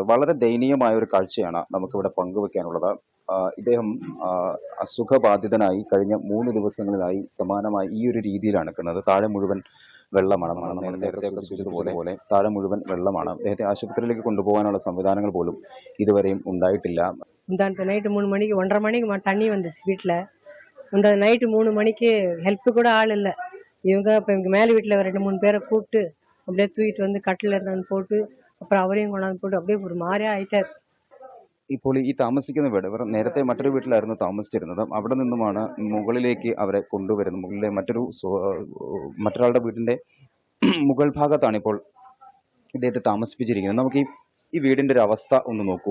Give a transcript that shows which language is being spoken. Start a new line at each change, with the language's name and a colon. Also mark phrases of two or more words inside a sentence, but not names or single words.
Malayalam: വളരെ ദയനീയമായ ഒരു കാഴ്ചയാണ് നമുക്കിവിടെ പങ്കുവെക്കാനുള്ളത്. ഇദ്ദേഹം അസുഖബാധിതനായി കഴിഞ്ഞ 3 ദിവസങ്ങളിലായി സമാനമായി ഈ ഒരു രീതിയിലാണ് നിൽക്കുന്നത്. താഴെ മുഴുവൻ വെള്ളമാണ്. നേരത്തെ സൂചിപ്പിച്ചതുപോലെ താഴെ മുഴുവൻ വെള്ളമാണ്. അദ്ദേഹത്തെ ആശുപത്രിയിലേക്ക് കൊണ്ടുപോകാനുള്ള സംവിധാനങ്ങൾ പോലും ഇതുവരെയും ഉണ്ടായിട്ടില്ല.
Tamil: முந்தானத்து நைட்டு 3 மணிக்கு 1:30 மணிக்கு தண்ணி வந்துச்சு வீட்டில். முந்தா நைட்டு 3 மணிக்கு ஹெல்ப்பு கூட ஆள் இல்லை. இவங்க இப்போ இவங்க மேலே வீட்டில் 2-3 பேரை கூப்பிட்டு அப்படியே தூக்கிட்டு வந்து கட்டில் இருந்தாந்து போட்டு அப்புறம் அவரையும் கொண்டாந்து போட்டு அப்படியே ஒரு மாதிரியா ஆயிட்டார்.
Malayalam: ഇപ്പോൾ ഈ താമസിക്കുന്ന വീട്, ഇവർ നേരത്തെ മറ്റൊരു വീട്ടിലായിരുന്നു താമസിച്ചിരുന്നത്. അവിടെ നിന്നുമാണ് മുകളിലേക്ക് അവരെ കൊണ്ടുവരുന്നത്. മുകളിലെ മറ്റൊരാളുടെ വീടിന്റെ മുകൾ ഭാഗത്താണ് ഇപ്പോൾ ഇദ്ദേഹത്തെ താമസിപ്പിച്ചിരിക്കുന്നത്. നമുക്ക് ഈ വീടിന്റെ ഒരു അവസ്ഥ ഒന്ന് നോക്കൂ.